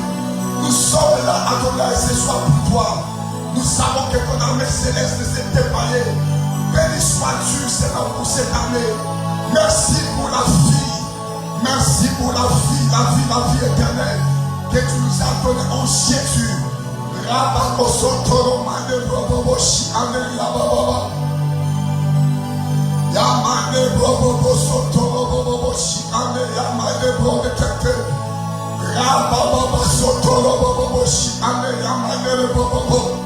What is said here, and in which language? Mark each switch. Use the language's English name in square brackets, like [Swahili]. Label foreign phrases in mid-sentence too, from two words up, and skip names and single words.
[French] Nous sommes là, Adonai, ce soir pour toi. Nous savons que ton armée céleste s'est déployée. Béni sois-tu, Seigneur, pour cette armée. Merci pour la vie. Merci pour la vie éternelle que tu nous as donnée en Jésus. Rabakosotoro mane bobobo shi ame Rabababa. Yamane bobobo sotoro bobobo shi ame Yamane bobobo tete. Rabababa sotoro bobobo shi ame Yamane bobobo.